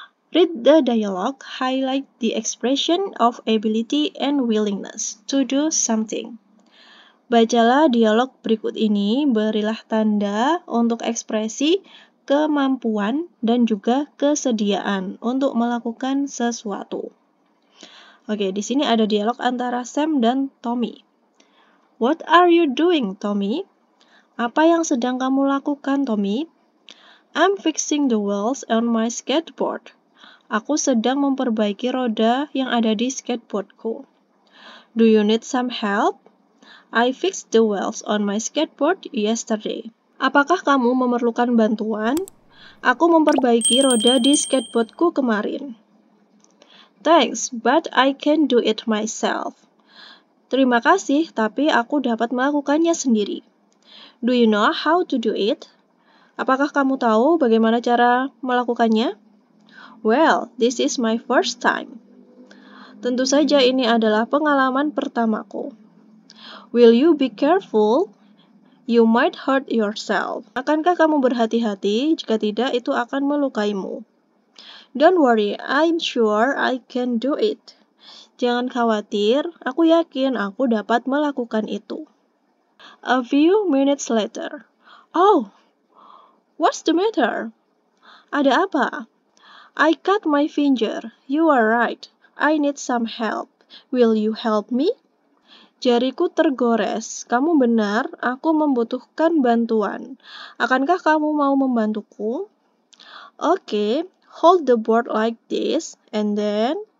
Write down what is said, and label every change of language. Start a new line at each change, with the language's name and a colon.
English: Read the dialogue, highlight the expression of ability and willingness to do something.
Indonesian: Bacalah dialog berikut ini, berilah tanda untuk ekspresi, kemampuan, dan juga kesediaan untuk melakukan sesuatu. Oke, di sini ada dialog antara Sam dan Tommy.
English: What are you doing, Tommy?
Indonesian: Apa yang sedang kamu lakukan, Tommy?
English: I'm fixing the wheels on my skateboard.
Indonesian: Aku sedang memperbaiki roda yang ada di skateboardku.
English: Do you need some help? I fixed the wheels on my skateboard yesterday.
Indonesian: Apakah kamu memerlukan bantuan? Aku memperbaiki roda di skateboardku kemarin.
English: Thanks, but I can do it myself.
Indonesian: Terima kasih, tapi aku dapat melakukannya sendiri. Do you know how to do it? Apakah kamu tahu bagaimana cara melakukannya?
English: Well, this is my first time.
Indonesian: Tentu saja ini adalah pengalaman pertamaku.
English: Will you be careful? You might hurt yourself.
Indonesian: Akankah kamu berhati-hati? Jika tidak, itu akan melukaimu.
English: Don't worry, I'm sure I can do it.
Indonesian: Jangan khawatir, aku yakin aku dapat melakukan itu.
English: A few minutes later. Oh, what's the matter? Ada apa? I cut my finger. You are right. I need some help. Will you help me? Jariku tergores.
Indonesian: Kamu benar, aku membutuhkan bantuan. Akankah kamu mau membantuku?
English: Okay, hold the board like this, and then...